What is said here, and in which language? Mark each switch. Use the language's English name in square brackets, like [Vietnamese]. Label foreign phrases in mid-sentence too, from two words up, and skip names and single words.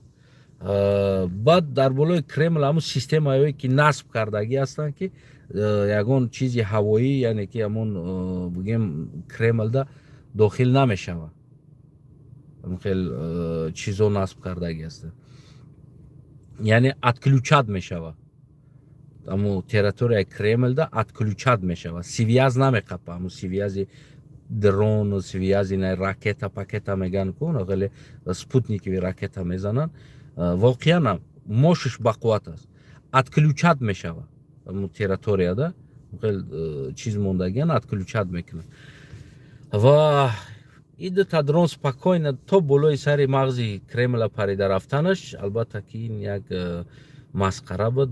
[Tajik] баъд дар болои Кремл ҳамун системаҳое ки насб кардагӣ ҳастанд ки ягон чизи ҳавоӣ, яъне ки ҳамун бигем Кремлда дохил намешава. хел чизо насб кардагӣ ҳастанд, яъне отключат мешава. ҳамун территорияи Кремлда отключат мешава, связ намеқапа. ҳамун связи дрон, связи ракета пакета меган ку хеле [Russian] спутникови ракета [Tajik] мезананд. воқеан мошиш бақувват аст, отключат мешава. ҳамун территорияда хел чиз мондагиан отключат мекунад. ва ин дута дрон спокойно то болои сари мағзи Кремла парида рафтанаш, албатта ки ин як масқара буд.